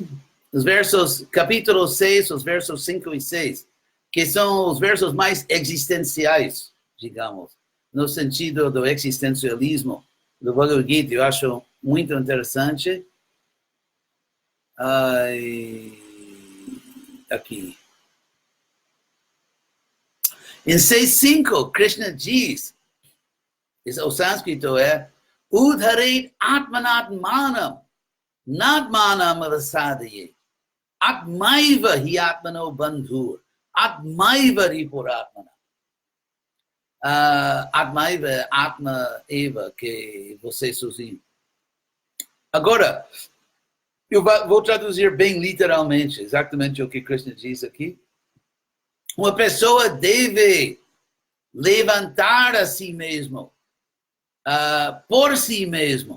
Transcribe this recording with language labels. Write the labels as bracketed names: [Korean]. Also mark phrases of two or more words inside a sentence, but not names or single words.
[Portuguese] Os versos, capítulo 6, os versos 5 e 6, que são os versos mais existenciais, digamos, no sentido do existencialismo do Bhagavad Gita. Eu acho muito interessante. Aqui. Em 6.5, Krishna diz, o sânscrito é [Sanskrit] उद्धरेत् आत्मनात्मानम्, नात्मानम् अवसादये, आत्मैव हि आत्मनो बन्धुर्, आत्मैव रिपुरात्मना. आत्मैव, आत्म एव, [Portuguese] que você sozinho. Agora, eu vou traduzir bem literalmente, exatamente o que Krishna diz aqui. Uma pessoa deve levantar a si mesmo, por si mesmo.